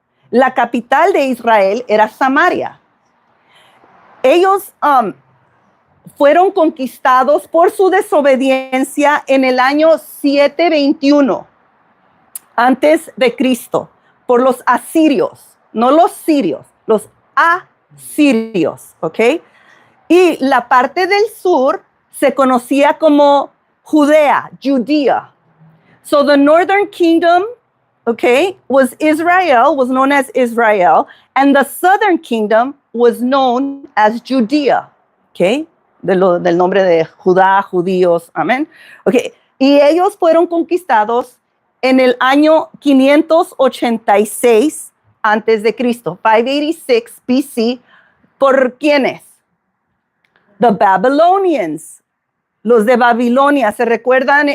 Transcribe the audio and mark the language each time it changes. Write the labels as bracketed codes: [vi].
[es] La capital de Israel era Samaria. Ellos fueron conquistados por su desobediencia en el año 721 antes de Cristo por los asirios, no los sirios, los asirios, ¿ok? Y la parte del sur se conocía como Judea. [en] So the northern kingdom, okay, was known as Israel, and the southern kingdom was known as Judea, okay? [es] Del nombre de Judá, judíos, amén. Okay, y ellos fueron conquistados en el año 586 antes de Cristo, 586 BC, ¿por quiénes? [en] The Babylonians, [es] los de Babilonia. ¿Se recuerdan?